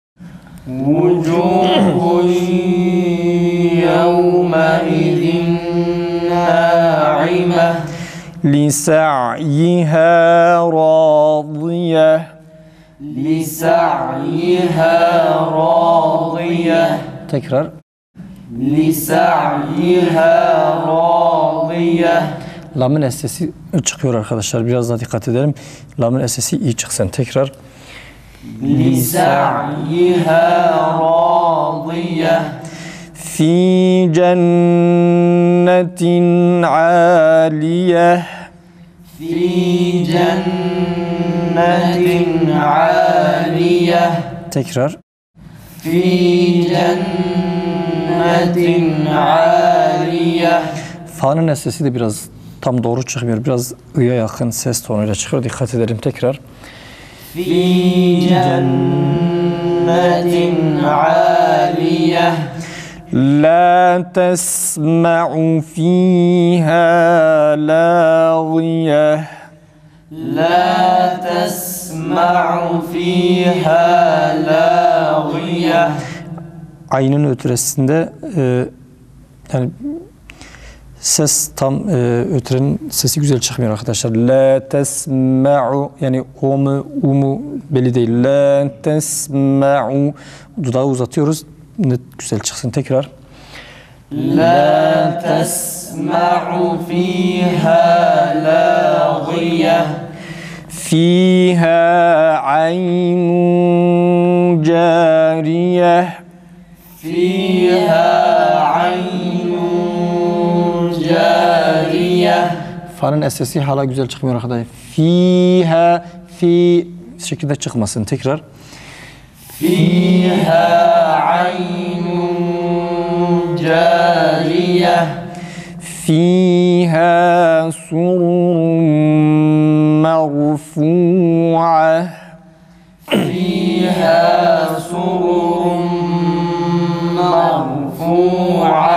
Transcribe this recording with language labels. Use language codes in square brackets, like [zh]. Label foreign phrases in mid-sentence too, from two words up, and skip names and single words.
[ar] وجوه يومئذ ناعمة. لسعيها راضية. لسعيها راضية. [tr] Tekrar. [ar] لسعيها راضية. [tr] Lamın sesi çıkıyor arkadaşlar. Biraz daha dikkat edelim. Lamın sesi iyi çıksın. Tekrar. [ar] لسعيها راضية في جنة عالية في جنة عالية [tr] tekrar. [ar] في جنة عالية [tr] Fa'nın sesi de biraz tam doğru çıkmıyor. Biraz ı'ya yakın ses tonuyla çıkıyor. Dikkat edelim tekrar. [ar] في جنة عالية لا تسمع فيها لاغية لا تسمع فيها لاغية [tr] Aynın ötüresinde yani ses tam ötürenin sesi güzel çıkmıyor arkadaşlar. [ar] لا تسمع [tr] yani o mu u mu belli değil. [ar] لا تسمع [tr] dudağı uzatıyoruz. Net güzel çıksın tekrar. [ar] لا تسمع فيها لاغية فيها عين جارية فيها عين جارية [tr] Fa'nın sesi hala güzel çıkmıyor arkadaşlar. Fiha fi şekilde çıkmasın tekrar. [ar] فيها عين جارية فيها سرر مرفوعة فيها سرر مرفوعة